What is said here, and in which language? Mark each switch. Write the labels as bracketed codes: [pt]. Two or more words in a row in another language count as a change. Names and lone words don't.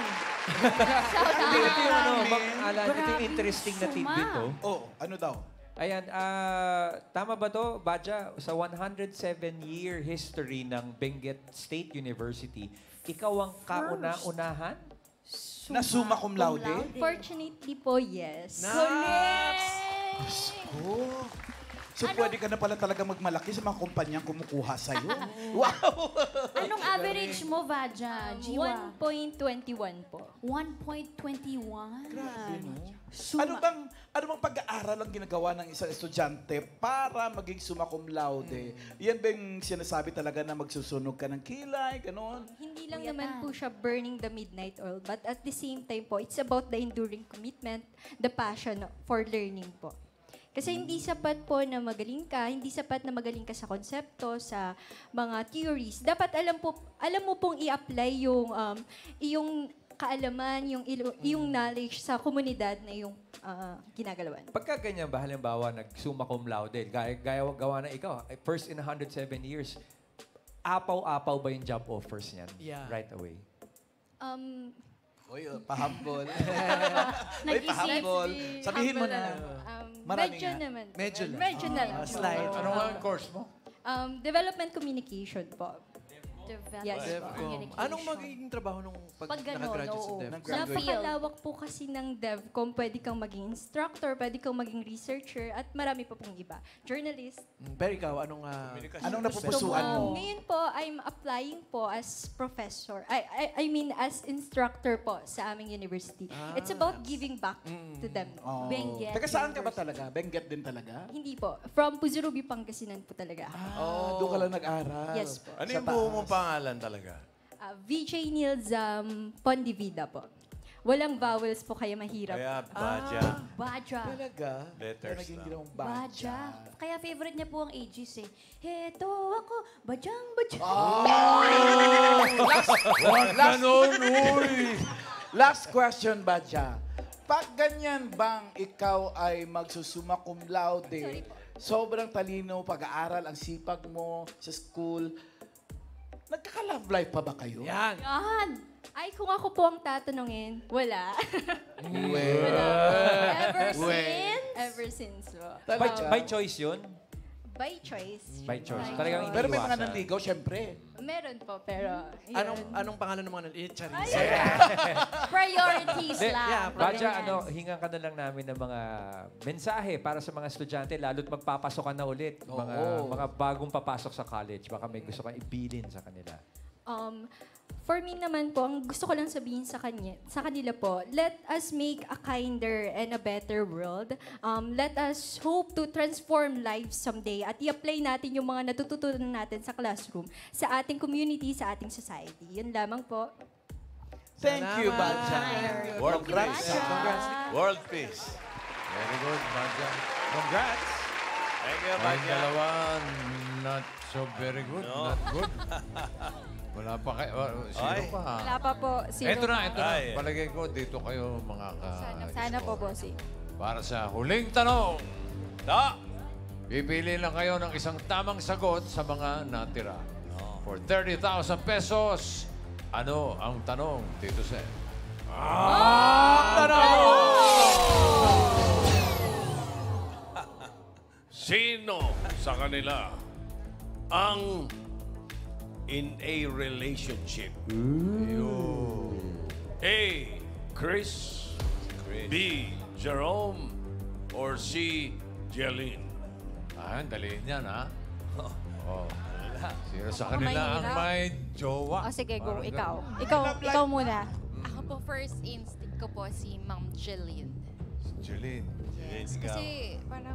[tl] Ito yung ito yung interesting na tidbit, oh. Oh, ano daw? Ayan, tama ba to, Badja? Sa [en] 107-year history [tl] ng Benguet State University, ikaw ang kauna-unahan? Na summa cum laude? [en] Fortunately po, yes. [tl] So pwede ka na pala talaga magmalaki sa mga kumpanyang kumukuha sa'yo. Wow! Anong average mo, Vadja? Jiwa? 1.21 po. 1.21. Grabe, no? Ano bang pag-aaral ang ginagawa ng isang estudyante para maging [la] summa cum laude? [tl] Yan ba yung sinasabi talaga na magsusunog ka ng kilay, gano'n? Hindi lang naman po siya [en] burning the midnight oil, but at the same time po, it's about the enduring commitment, the passion for learning po. [tl] Kasi hindi sapat po na magaling ka, hindi sapat na magaling ka sa konsepto, sa mga theories. Dapat alam mo pong i-apply yung iyong kaalaman, yung knowledge sa komunidad na yung ginagalawan. Pagka ganyan ba, halimbawa, [la] nag-summa cum laude, [tl] gawa na ikaw, [en] first in 107 years, [tl] apaw-apaw ba yung [en] job offers [tl] niyan [en] right away? [tl] Uy, pahambol. Nag-isip Sabihin mo na. Marami medyo nga. naman. Medyo lang. Medyo na lang. [en] Slide. [tl] Ano nga ang course mo? [en] Development communication po. Yes. Communication. [tl] Anong magiging trabaho nung pag Gano'n, nakagraduate sa oo. Dev? Napakalawak po kasi ng DevCom. Pwede kang maging instructor, pwede kang maging researcher, at marami pa pong iba. Journalist. Pero ikaw, anong napupusuan mo? Ngayon po, [en] I'm applying po as professor. I mean, as instructor po sa aming university. It's about giving back to them. Benguet. [tl] Teka, saan ka ba talaga? Benguet din talaga? Hindi po. From Puzurubi, Pangasinan po talaga. Doon ka lang nag-aral. [en] Yes po. [tl] Ano yung buo mong pangalan talaga? VJ Nilzam Pondivida po. Walang vowels po kaya mahirap. Kaya Badja. Badja. Talaga? [en] Letters [tl] Naging lang. ginawang Badja. Kaya favorite niya po ang Aegis eh. Heto ako, Badyang, Badyang. Last question, Badja. Pag ganyan bang ikaw ay magsusumma [la] cum laude, [tl] sobrang talino, pag-aaral, ang sipag mo sa school, nagkaka-love life pa ba kayo? Yan. Yan! Ay, kung ako po ang tatanungin, wala. Ever since po. [en] By choice yun? By choice. By choice. [tl] Talagang Pero may mga iniiwasan. nanligaw, syempre. Meron po, pero... yun. Anong pangalan ng mga Charis. Priorities lang. Badja, hingan ka na lang namin ng mga mensahe para sa mga estudyante, lalo't magpapasok ka na ulit. Mga bagong papasok sa college. Baka may gusto kang ibilin sa kanila. [en] For me [tl] naman po, ang gusto ko lang sabihin sa kanila po, [en] let us make a kinder and a better world. Let us hope to transform lives someday [tl] at i-apply natin yung mga natututunan natin sa classroom, sa ating community, sa ating society. Yun lamang po. [en] Thank you, Badja. World peace. World peace. Very good, Badja. Congrats! Thank you, [tl] Ang Badja. dalawa, [en] not so very good, not good. [tl] Wala pa kayo. Sino pa? Wala pa po. Ito na. Ay. Palagay ko, dito kayo mga Sana po, bossy. Para sa huling tanong, Da! pipili lang kayo ng isang tamang sagot sa mga natira. [en] for 30,000 pesos. [tl] Ano ang tanong, [en] Tito Sen? [tl] Sino sa kanila ang [en] in a relationship? [tl] A. Chris. B. Jerome. Or C. Jeline. Ah, dali niyan, ha? Oh. Sino sa kanila ang may jowa? O sige, go. Parang Ikaw. ganun. Ikaw muna. Ako po, [en] first instinct [tl] ko po si Ma'am Jeline. Jeline. Kasi parang